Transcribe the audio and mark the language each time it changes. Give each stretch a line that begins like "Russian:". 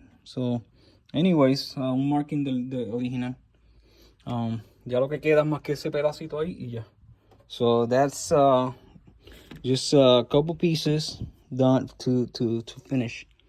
English: So anyways, I'm marking the original.
Spanish: Ya lo que queda es más que ese pedacito ahí y ya.
English: So that's just a couple pieces done to finish.